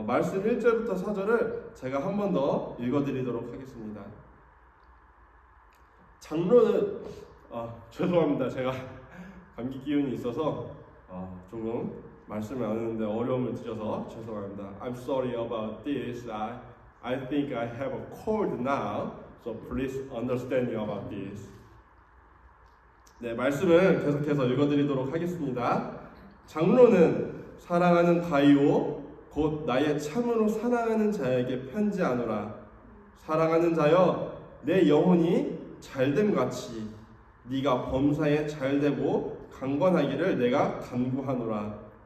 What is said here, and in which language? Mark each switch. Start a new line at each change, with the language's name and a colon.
Korean: 말씀 1절부터 4절을 제가 한 번 더 읽어드리도록 하겠습니다. 장로는 죄송합니다. 제가 감기 기운이 있어서 조금 말씀을 안 하는데 어려움을 드려서 죄송합니다.
English: I'm sorry about this. I think I have a cold now, so please understand me about this.
Korean: 네, 말씀을 계속해서 읽어드리도록 하겠습니다. 장로는 사랑하는 가이오 곧 나의 참으로 사랑하는 자에게 편지하노라. 사랑하는 자여, 내 영혼이 잘됨 같이 네가 범사에 잘되고 강건하기를 내가 간구하노라.